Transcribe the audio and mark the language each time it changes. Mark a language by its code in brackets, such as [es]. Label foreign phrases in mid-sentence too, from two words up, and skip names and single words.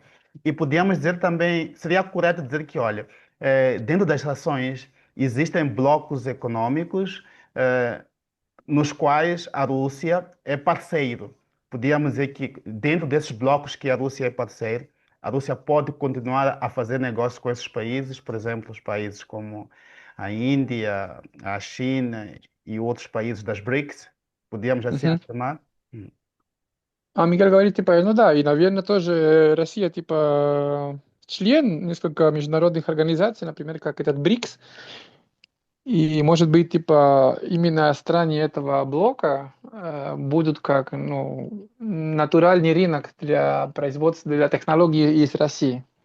[pt] E podíamos dizer também, seria correto dizer que, olha, dentro das relações existem blocos econômicos nos quais a Rússia é parceiro. Podíamos dizer que dentro desses blocos que a Rússia é parceiro, a Rússia pode continuar a fazer negócios com esses países, por exemplo, os países como a Índia, a China e outros países das BRICS. Podíamos assim Мгм. afirmar? Hum. [ru] А Мiguel говорит, типа, ну да, и, наверное, тоже Россия, типа, член несколько международных организаций, например, как этот БРИКС, и, может быть, типа, именно страны этого блока будут как, ну, натуральный рынок для производства, для технологий из России.